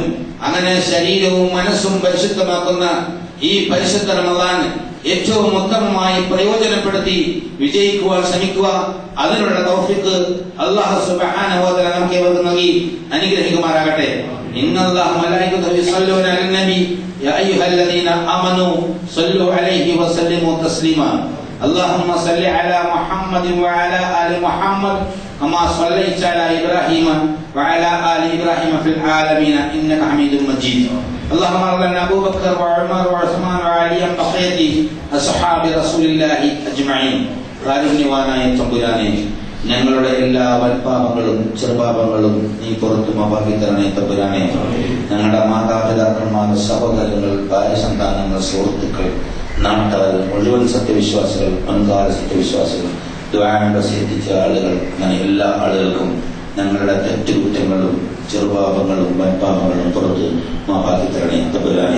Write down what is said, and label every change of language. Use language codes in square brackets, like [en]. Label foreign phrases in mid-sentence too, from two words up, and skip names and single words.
[ml] അങ്ങനെ ശരീരവും മനസ്സും പരിശുദ്ധമാക്കുന്ന ഈ പരിശുദ്ധ റമദാൻ ഏറ്റവും ഉത്തമമായി പ്രയോജനപ്പെടുത്തി വിജയിക്കുവാൻ ശ്രമിക്കുക. അതിനുള്ള തൗഫീഖ് [ar] الله سبحانه وتعالى [ml] നമുക്ക് ഏവർക്കും നൽകി അനുഗ്രഹിക്കുമാറാകട്ടെ. [ar] إن الله ملائكته يصلون على النبي يا أيها الذين آمنوا صلوا عليه وسلموا تسليما. اللهم صل على محمد وعلى آل محمد كما صليت على إبراهيم وعلى آل إبراهيم في العالمين إنك حميد مجيد. اللهم اغفر لنا أبو بكر وعمر وعثمان وعلي بقية أصحاب رسول الله أجمعين. [ml] കാരുണ്യവാനായ തമ്പുരാനെ, ഞങ്ങളുടെ എല്ലാ വൽപാപങ്ങളും ചെറുപാപങ്ങളും നീ പുറത്തു മാപ്പാക്കി തരണേ തമ്പുരാനെ. ഞങ്ങളുടെ മാതാപിതാക്കന്മാർ, സഹോദരങ്ങൾ, ഭാര്യ സന്താനങ്ങൾ, സുഹൃത്തുക്കൾ, നാട്ടുകാർ മുഴുവൻ സത്യവിശ്വാസികൾ, മുൻകാല സത്യവിശ്വാസികൾ, ദുആ സിദ്ധിച്ച ആളുകൾ, അങ്ങനെ എല്ലാ ആളുകൾക്കും ഞങ്ങളുടെ തെറ്റുകുറ്റങ്ങളും ചെറുപാപങ്ങളും വൻപാപങ്ങളും പുറത്ത് മാപ്പാക്കി തരണേ തമ്പുരാനെ.